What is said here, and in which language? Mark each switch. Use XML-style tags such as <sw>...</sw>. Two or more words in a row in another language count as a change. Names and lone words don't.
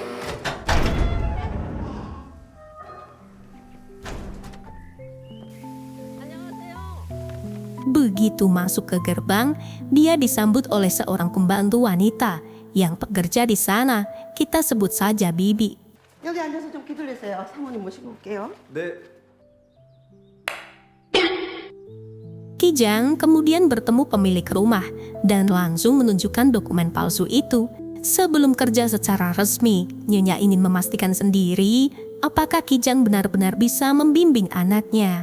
<id>Begitu masuk ke gerbang, dia disambut oleh seorang pembantu wanita yang bekerja di sana. Kita sebut saja Bibi.</id> <ko>여기 앉아서 좀 기다리세요. 사모님 모시고 올게요. 네.</ko> <id>Kijang kemudian bertemu pemilik rumah dan langsung menunjukkan dokumen palsu itu. Sebelum kerja secara resmi, Nyonya ingin memastikan sendiri apakah Kijang benar-benar bisa membimbing anaknya.</id>